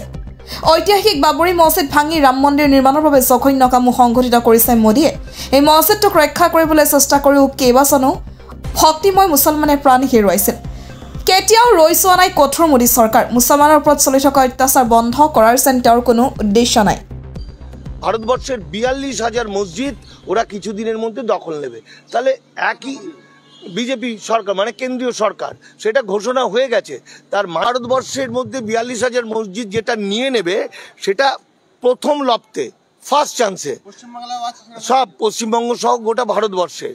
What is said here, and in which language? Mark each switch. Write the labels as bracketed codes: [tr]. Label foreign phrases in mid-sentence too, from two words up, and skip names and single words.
[as] ঐতিহাসিক বাবৰি মছজিদ ভাঙি ৰাম মন্দিৰ নিৰ্মাণৰ বাবে জঘন্য কামো সংঘটিত কৰিছে মোদীয়ে। এই মছজিদটোক ৰক্ষা কৰিবলৈ চেষ্টা কৰিও কেইবাজনো ভক্তিময় মুছলমানে প্ৰাণ হেৰুৱাইছিল। কেতিয়াও ৰৈ যোৱা নাই কঠোৰ মোদী চৰকাৰ। মুছলমানৰ ওপৰত চলি থকা অত্যাচাৰ বন্ধ কৰাৰ যেন তেওঁৰ কোনো উদ্দেশ্য নাই। [bn] ভারতবর্ষের ৪২,০০০ মসজিদ ওরা কিছুদিনের মধ্যে দখল নেবে। তাহলে একই বিজেপি সরকার মানে কেন্দ্রীয় সরকার সেটা ঘোষণা হয়ে গেছে। তার ভারতবর্ষের মধ্যে ৪২,০০০ মসজিদ যেটা নিয়ে নেবে সেটা প্রথম লপ্তে [en] first chance [bn] সব পশ্চিমবঙ্গ সহ গোটা ভারতবর্ষে।